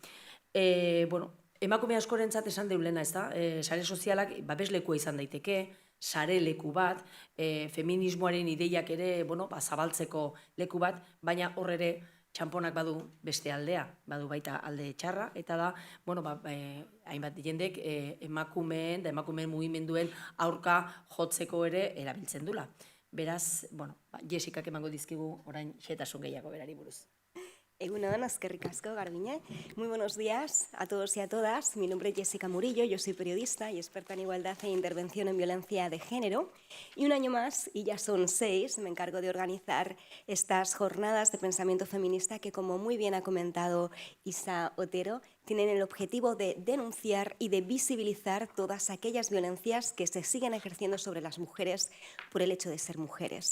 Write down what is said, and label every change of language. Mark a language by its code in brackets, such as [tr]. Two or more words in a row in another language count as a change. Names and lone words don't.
[eu] Emakume askorentzat esan deulena, ez da? Sare sozialak babeslekua izan daiteke, sare leku bat, feminismoaren ideiak ere zabaltzeko leku bat, baina hor ere txamponak badu beste aldea, badu baita alde txarra, eta da, hainbat jendek emakumeen da emakumeen mugimenduen aurka jotzeko ere erabiltzen dula. Beraz, Jessicak emango dizkigu orain xetasun gehiago berari buruz. Egunon, eskerrik asko, Garbiñe. [es] Muy buenos días a todos y a todas. Mi nombre es Jessica Murillo, yo soy periodista y experta en igualdad e intervención en violencia de género. Y un año más, y ya son 6, me encargo de organizar estas jornadas de pensamiento feminista que, como muy bien ha comentado Isa Otero, tienen el objetivo de denunciar y de visibilizar todas aquellas violencias que se siguen ejerciendo sobre las mujeres por el hecho de ser mujeres.